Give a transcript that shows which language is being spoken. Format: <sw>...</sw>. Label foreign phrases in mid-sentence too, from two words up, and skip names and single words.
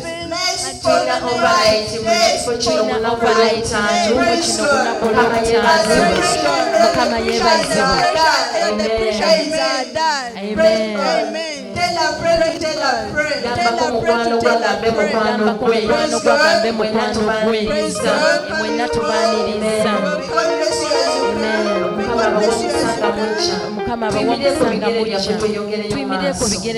<en>having Bless and for over the their right. Bless for the right. Praise God. As the Mukama preachers are done. and the preachers are done. Praise God. Amen. Tell a friend to tell a friend. Tell a friend to tell a friend.</en> <lg>Mukwano gwagambe mukwano gwe.</lg> <en>Praise God.</en> <lg>Mwenna tubaaniriza.</lg> <en>God bless you as you come. God bless you as you come.</en> <lg>Mukama abawa okusanga mujja. Tuyimirire ku bigere</lg>